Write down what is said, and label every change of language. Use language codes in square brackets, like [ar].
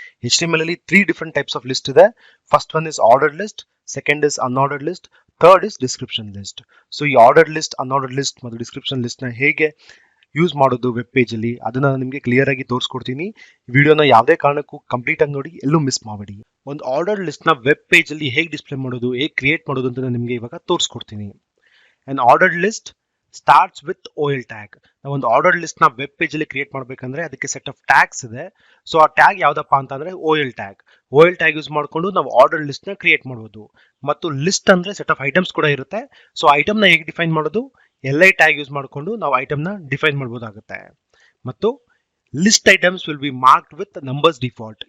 [kn] HTML ಅಲ್ಲಿ 3 different types of list ಇದೆ. [en] First one is ordered list, second is unordered list, third is description list. [kn] So ಈ ordered list, ಅನ್ಆರ್ಡರ್ಡ್ list ಮತ್ತು description list ನ ಹೇಗೆ use ಮಾಡೋದು web page ಅಲ್ಲಿ ಅದನ್ನ ನಾನು ನಿಮಗೆ ಕ್ಲಿಯರ್ ಆಗಿ ತೋರಿಸ್ಕೊಡ್ತೀನಿ. ವಿಡಿಯೋನ ಯಾವುದೇ ಕಾರಣಕ್ಕೂ ಕಂಪ್ಲೀಟ್ ಆಗಿ ನೋಡಿ, ಎಲ್ಲೂ ಮಿಸ್ ಮಾಡಬೇಡಿ. ಒಂದು ಆರ್ಡರ್ಡ್ ಲಿಸ್ಟ್ ನ ವೆಬ್ ಪೇಜ್ ಅಲ್ಲಿ ಹೇಗೆ ಡಿಸ್ಪ್ಲೇ ಮಾಡೋದು, ಹೇಗೆ ಕ್ರಿಯೇಟ್ ಮಾಡೋದು ಅಂತ ನಾನು ನಿಮಗೆ ಇವಾಗ ತೋರಿಸ್ಕೊಡ್ತೀನಿ. [en] an ordered list starts with OL tag. [kn] ನಾವು ಒಂದು ಆರ್ಡರ್ಡ್ ಲಿಸ್ಟ್ ನ ವೆಬ್ ಪೇಜ್ ಅಲ್ಲಿ ಕ್ರಿಯೇಟ್ ಮಾಡಬೇಕಂದ್ರೆ ಅದಕ್ಕೆ ಸೆಟ್ ಆಫ್ ಟ್ಯಾಗ್ಸ್ ಇದೆ. ಸೊ ಆ ಟ್ಯಾಗ್ ಯಾವ್ದಪ್ಪ ಅಂತಂದ್ರೆ OL tag. OL tag use ಮಾಡ್ಕೊಂಡು ನಾವು ಆರ್ಡರ್ಡ್ ಲಿಸ್ಟ್ ನ ಕ್ರಿಯೇಟ್ ಮಾಡಬಹುದು. ಮತ್ತು ಲಿಸ್ಟ್ ಅಂದ್ರೆ ಸೆಟ್ ಆಫ್ ಐಟಮ್ಸ್ ಕೂಡ ಇರುತ್ತೆ. ಸೊ ಐಟಮ್ ನ ಹೇಗೆ ಡಿಫೈನ್ ಮಾಡೋದು? LI ಟ್ಯಾಗ್ ಯೂಸ್ ಮಾಡ್ಕೊಂಡು ನಾವು ಐಟಮ್ ನ ಡಿಫೈನ್ ಮಾಡಬಹುದಾಗುತ್ತೆ. ಮತ್ತು [en] List items will be marked with numbers default.